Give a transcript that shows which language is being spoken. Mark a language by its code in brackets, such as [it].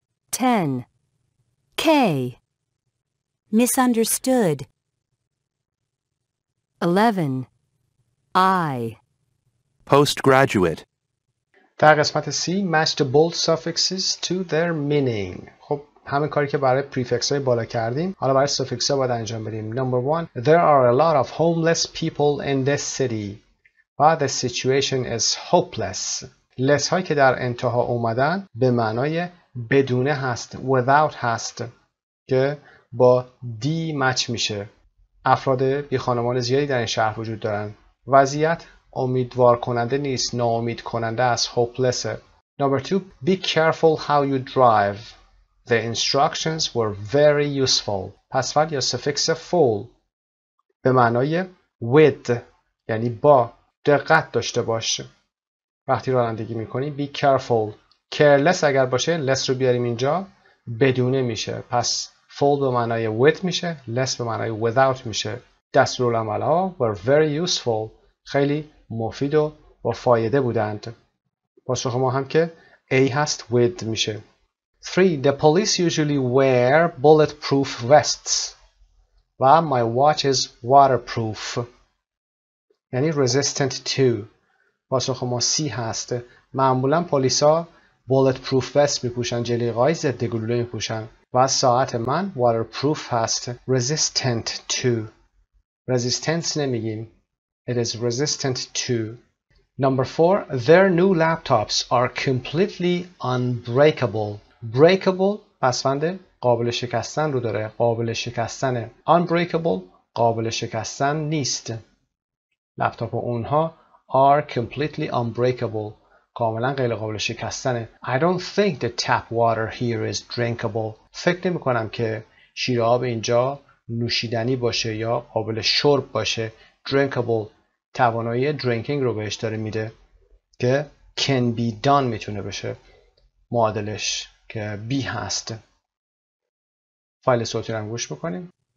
[en] 10. K. Misunderstood. 11. I. Postgraduate. [fa] در قسمت C. [en] match the bold suffixes to their meaning. [fa] خب همین کاری که برای پریفکس های بالا کردیم حالا برای سافیکس ها باید انجام بدیم. [en] Number 1. There are a lot of homeless people in this city. But the situation is hopeless. [fa] less هایی که در انتها اومدن به معنای بدونه هست. without هست که با D مچ میشه. افراد بی خانمان زیادی در این شهر وجود دارن. وضعیت امیدوار کننده نیست، ناامید کننده است. [en] hopeless. Number 2. Be careful how you drive. The instructions were very useful. [fa] پسفعل یا سفیکس full به معنای with یعنی با. دقت داشته باش وقتی رانندگی میکنی. [en] be careful. [fa] careless اگر باشه less رو بیاریم اینجا بدونه میشه، پس full به معنای with میشه، less به معنای without میشه. دستورالعمل‌ها [en] were very useful. [fa] خیلی مفید و با فایده بودند. پاسخ ما هم که A هست with میشه. [en] 3. The police usually wear bulletproof vests. و my watch is waterproof. [fa] یعنی [en] resistant to. [fa] پاسخ ما C هست. معمولا پلیسا bulletproof vest میپوشن، جلیقه‌های ضد گلوله میپوشن و ساعت من waterproof هست. [en] resistant to. resistance [fa] نمیگیم. [en] It is resistant to. Number 4. Their new laptops are completely unbreakable. [fa] breakable پسوند قابل شکستن رو داره. قابل شکستنه. unbreakable قابل شکستن نیست. لپتاپ اونها [en] are completely unbreakable. [fa] کاملا غیر قابل شکستنه. [en] I don't think the tap water here is drinkable. [fa] فکر نمی کنم که شیر آب اینجا نوشیدنی باشه یا قابل شرب باشه. drinkable توانایی drinking رو بهش داره میده که [en] can be done [fa] میتونه بشه معادلش که be هست. فایل صوتی رو هم گوش بکنیم.